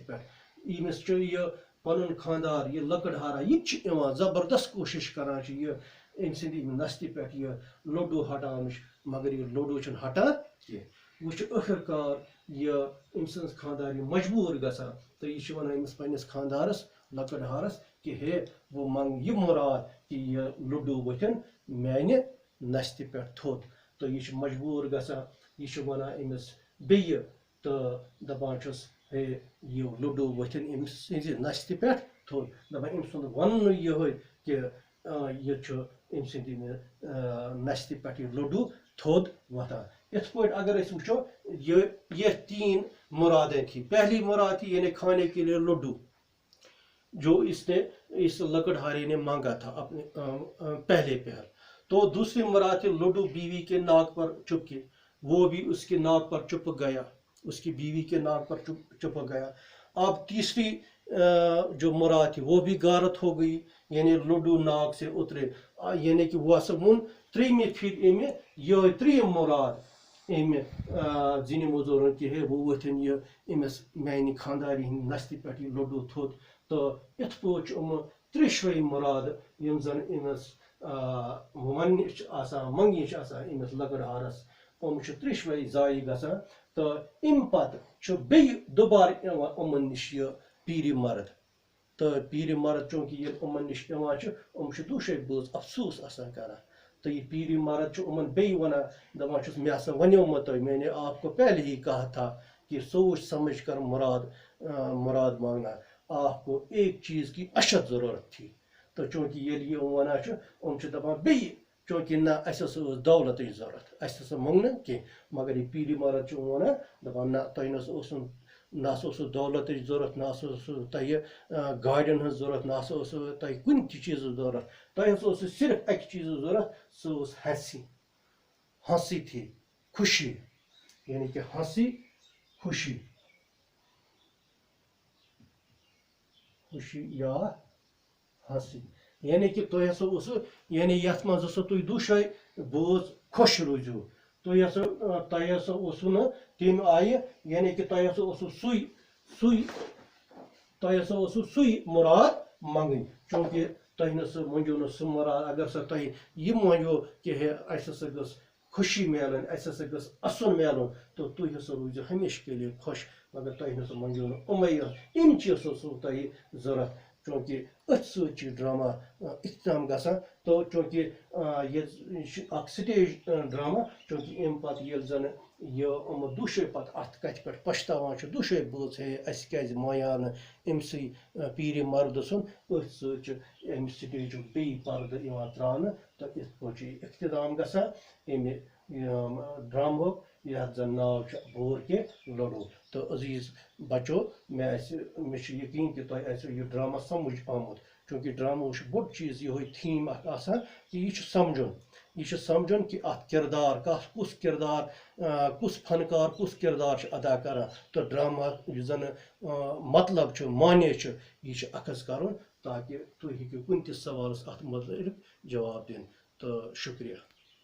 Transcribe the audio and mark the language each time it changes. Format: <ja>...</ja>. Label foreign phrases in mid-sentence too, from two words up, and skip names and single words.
<ks>پٮ۪ٹھ أمِس چھُ یہِ پنُن خانٛدار یہِ لٔکٕڑہارا یہِ تہِ چھُ یِوان زبردست کوٗشِش کران چھُ یہِ أمۍ سٕنٛدِ نستہِ پٮ۪ٹھ یہِ لوٚڈوٗ ہٹاونٕچ مگر یہِ لوٚڈوٗ چھُنہٕ ہٹان کینٛہہ وۄنۍ چھُ ٲخٕر کار یہِ أمۍ سٕنٛز خانٛدارِ مجبوٗر گژھان تہٕ یہِ چھِ ونان أمِس پننِس خانٛدارس لٔکٕڑہارس کہ ہے وہ منگ یہ مراد کہ یہ لڈو وتھن میانہ نستہ پہ تھوٚد تو یہ مجبور گژھان یہ ونان أمس بیٚیہِ تہٕ دپان چھُس ہے یہ لڈو وتھن أمۍ سٕنزِ نستہ پہ تھوٚد دپان أمۍ سُنٛد وننُے یِہوٚے کہ یہ چھُ أمۍ سٕنٛدِ نستہ پہ یہ لڈو تھوٚد وتھان یِتھ پٲٹھۍ اگر أسۍ وٕچھو</ks> <ur>یہ تین مرادیں تھی پہلی مراد تھی یعنی کھانے کے لیے لڈو جو اس لکڑہارے نے مانگا تھا اپنے پہلے پہر تو دوسری مراد تھی لڈو بیوی کے ناک پر چپکے وہ بھی اس کے ناک پر چپک گیا اس کی بیوی کے ناک پر چپک گیا اب تیسری جو مراد تھی وہ بھی غارت ہو گئی یعنی لڈو ناک سے اترے</ur> <ks>یعنی کہ وہ ہسا وون تریمہِ پھر یہ تریم مراد زن موزورن کہ ہے وہ ورتن یہ امس میانہ خانداری ہند نستہ پہ یہ لڈو تھوٚد تو ات پٲٹھۍ چھُ ترٛیشوے مراد یم زن امس وننہِ آسان منگنہِ امس لکڑہارس ترٛیشوے ضایع گژھان تو ام پتہٕ چھُ بیٚیہِ دوبارٕ یِوان یِمن نش یہ پیٖرِ مرد تو پیٖرِ مرد چونکہ ییٚلہِ یِمن نش یِوان چھُ چھِ دۄشوے بٲژ افسوس آسان کران تو یہ پیٖرِ مرد چھُ یِمن بیٚیہِ ونان دپان چھُس مےٚ ہسا ونیومو تۄہہِ</ks> <ur>میں نے آپ کو پہلے ہی کہا تھا کہ سوچ سمجھ کر مراد مانگنا آپ کو ایک چیز کی اشد ضرورت تھی</ur> <ks>تو چونکہ ییٚلہِ یہِ ونان چھِ دپان بیٚیہِ چونکہ نہ اس ٲس دولتٕچ ضرورت اس ہسا منٛگ نہٕ کینٛہہ مگر یہ پیٖرِ مرد چھُ ونان دپان نہ تۄہہِ نہ ہسا اوسوٕ دولتٕچ ضرورت نہ ہسا اوسوٕ تۄہہِ گاڑٮ۪ن ہٕنٛز ضرورت نہ ہسا اوسوٕ تۄہہِ کُنہِ تہِ چیٖزٕچ ضرورت تۄہہِ ہسا اوسوٕ صرف اکہِ چیٖزٕچ ضرورت سُہ اوس</ks> <ur>ہنسی تھی خوشی یعنی کہ ہنسی خوشی</ur> <ks>یا ہنسی یعنی کہ تۄہہِ ہسا اوسوٕ یعنی یتھ منٛز ہسا تُہۍ دۄشوے بٲژ خۄش روٗزِو تۄہہِ ہسا اوسوٕ نہٕ تمہِ آیہِ یعنی کہ تۄہہِ ہسا اوسوٕ سُے مراد منگٕنۍ چونکہ تۄہہِ نہ سا مٔنٛجِو نہٕ سُہ مراد اگر سا تۄہہِ یہِ مٔنٛجِو کہ ہے اسہِ ہسا گٔژھ خوشی میلٕنۍ اسہِ ہسا گٔژھ اَسُن میلُن تو تُہۍ ہسا روٗزِو</ks> <ur>ہمیشہ کے لیے</ur> <ks>خۄش مگر تۄہہِ نہ سا مٔنٛجِو نہٕ یِم چیٖز اوسوٕ تۄہہِ ضرورت چونکہ أتھۍ سۭتۍ چھُ ڈرامہ اختتام گژھان تو چونکہ یہِ چھُ اکھ سٹیج ڈرامہ چونکہ امہِ پتہٕ ییٚلہِ زن یِم دۄشوے پتہٕ اتھ کتھِ پٮ۪ٹھ پشتاوان چھِ دۄشوے بٲژ ہے اسہِ کیازِ مایاو نہٕ أمسٕے پیٖرِ مردٕ سُنٛد أتھۍ سۭتۍ چھُ امہِ سٹیجُک بیٚیہِ پردٕ یِوان تراونہٕ تہٕ یِتھ پٲٹھۍ چھُ یہِ اختتام گژھان امہِ ڈرامہُک یتھ زن ناو چھُ بور کے لڈو تو عزیز بچو مےٚ چھُ یقیٖن کہِ تۄہہِ آسیو یہِ ڈرامہ سمجھ آمُت چونکہ ڈرامہ چھُ بوٚڑ چیٖز یِہوٚے تھیٖم اکھ آسان کہ یہِ چھُ سمجھُن کہ اتھ کردار کُس کردار کُس فنکار کُس کردار چھُ ادا کران تہٕ ڈرامہ یُس زن مطلب چھُ معنے چھُ یہِ چھُ اخذ کرُن تاکہ تُہۍ ہیٚکِو کُنہِ تہِ سوالس اتھ متعلق جواب دِنۍ تہٕ شُکریہ</ks>